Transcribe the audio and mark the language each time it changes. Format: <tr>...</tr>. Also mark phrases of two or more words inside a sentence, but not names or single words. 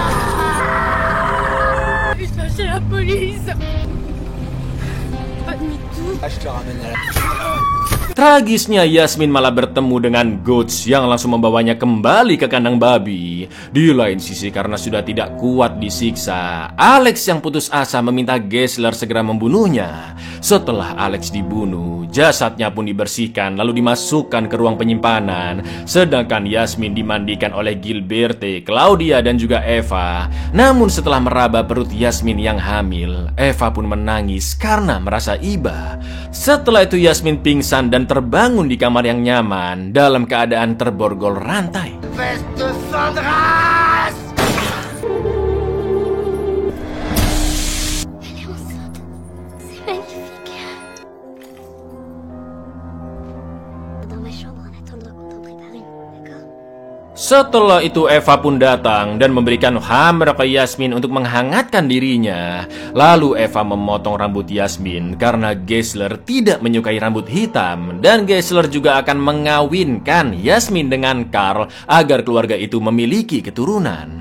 <fr>Putain, c'est la police. Pas demi-tour. Ah, je te ramène à la...</fr> <id>Tragisnya Yasmin malah bertemu dengan Guts yang langsung membawanya kembali ke kandang babi. Di lain sisi karena sudah tidak kuat disiksa, Alex yang putus asa meminta Gessler segera membunuhnya. Setelah Alex dibunuh, jasadnya pun dibersihkan lalu dimasukkan ke ruang penyimpanan. Sedangkan Yasmin dimandikan oleh Gilberte, Claudia dan juga Eva. Namun setelah meraba perut Yasmin yang hamil, Eva pun menangis karena merasa iba. Setelah itu Yasmin pingsan dan terbangun di kamar yang nyaman dalam keadaan terborgol rantai. Veste Sandras!</id> <fr>Elle est enceinte. C'est magnifique. Dans ma chambre en attendant qu'on t'en prépare une, d'accord?</fr> <id>Setelah itu Eva pun datang dan memberikan hammer ke Yasmin untuk menghangatkan dirinya. Lalu Eva memotong rambut Yasmin karena Gessler tidak menyukai rambut hitam. Dan Gessler juga akan mengawinkan Yasmin dengan Karl agar keluarga itu memiliki keturunan.</id>